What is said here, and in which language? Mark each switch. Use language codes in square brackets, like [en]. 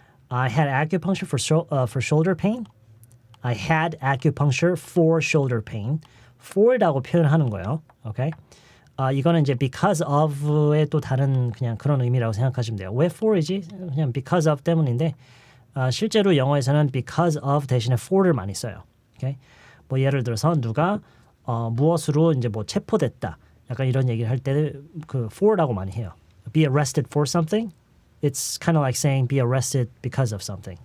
[en] I had acupuncture for shoulder pain. I had acupuncture for shoulder pain. [ko] for라고 표현하는 거예요. [en] Okay. [ko] 이거는 이제 because of의 또 다른 그냥 그런 의미라고 생각하시면 돼요. 왜 for이지? 그냥 because of 때문인데. 실제로 영어에서는 because of 대신에 for를 많이 써요. [en] Okay? [ko] 뭐 예를 들어서 누가 무엇으로 이제 뭐 체포됐다. 약간 이런 얘기를 할 때 그 for라고 많이 해요. [en] Be arrested for something. It's kind of like saying be arrested because of something.